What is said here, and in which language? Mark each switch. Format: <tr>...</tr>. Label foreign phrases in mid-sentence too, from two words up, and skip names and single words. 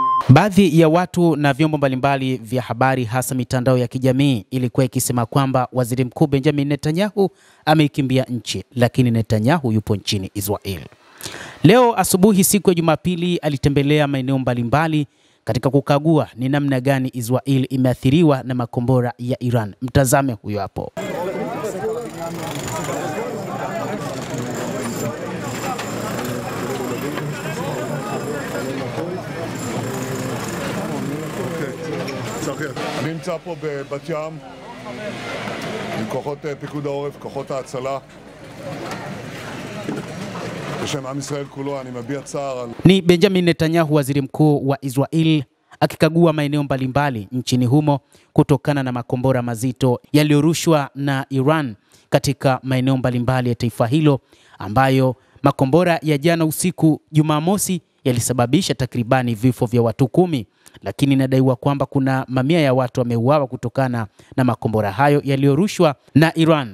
<sw>Baadhi ya watu na vyombo mbalimbali vya habari hasa mitandao ya kijamii ilikuwa ikisema kwamba Waziri Mkuu Benjamin Netanyahu ameikimbia nchi, lakini Netanyahu yupo nchini Israel. Leo asubuhi siku ya Jumapili alitembelea maeneo mbalimbali katika kukagua ni namna gani Israel imeathiriwa na makombora ya Iran. Mtazame huyo hapo.</sw> <he>אני נמצא פה בבת ים עם כוחות פיקוד העורף, כוחות ההצלה. בשם עם ישראל כולו אני מביע צער.</he> <sw>Ni Benjamin Netanyahu, waziri mkuu wa Israel, akikagua maeneo mbalimbali nchini humo kutokana na makombora mazito yaliyorushwa na Iran katika maeneo mbalimbali ya taifa hilo, ambayo makombora ya jana usiku Jumamosi yalisababisha takribani vifo vya watu 10, lakini inadaiwa kwamba kuna mamia ya watu wameuawa kutokana na makombora hayo yaliyorushwa na Iran.</sw>